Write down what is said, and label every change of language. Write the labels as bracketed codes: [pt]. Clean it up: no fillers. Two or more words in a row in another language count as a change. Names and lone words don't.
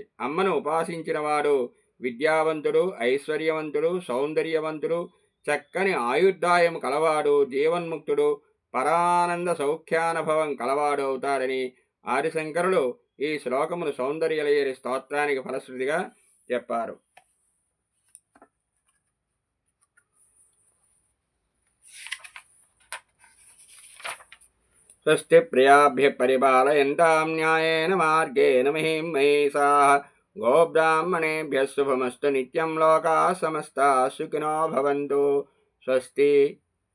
[te] అమ్మను ఉపాసించిన వాడు విద్యావంతుడు, ఐశ్వర్యవంతుడు, సౌందర్యవంతుడు, చక్కని ఆయుర్దాయము కలవాడు, జీవన్ముక్తుడు, పరానంద సౌఖ్యానుభవం కలవాడు అవుతాడని ఆదిశంకరులు ఈ శ్లోకమును సౌందర్యలహరి స్తోత్రానికి ఫలశ్రుతిగా చెప్పారు. [sa] స్వస్తి ప్రియాభ్య పరిపాలయంతాం న్యాయేన మార్గేణ మహిం మహేశాః గోబ్రాహ్మణేభ్యः శుభమస్తు నిత్యం లోకాः సమస్తాः సుఖినో భవంతు. స్వస్తి.